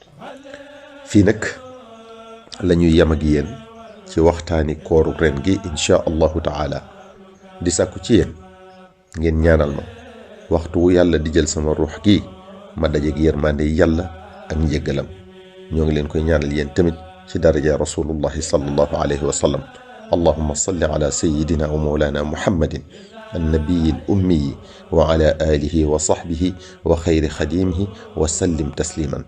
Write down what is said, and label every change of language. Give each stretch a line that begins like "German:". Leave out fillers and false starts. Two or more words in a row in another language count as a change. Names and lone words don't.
Wolof: fii nag la ñuy yem ak yéen ci waxtaani kooru ren gi
Arabic: إن شاء الله تعالى
Wolof: di sàkku ci yéen ngeen ñaanal ma waxtu wu yàlla di jël sama ruux gi ma dajeeg yërmande yàlla ak njéggalam. ñoo ngi leen koy ñaanal yéen tamit ci daraja
Arabic: رسول الله صلى الله عليه وسلم. اللهم صل على سيدنا ومولانا محمد النبي الأمي وعلى آله وصحبه وخير خديمه وسلم تسليما.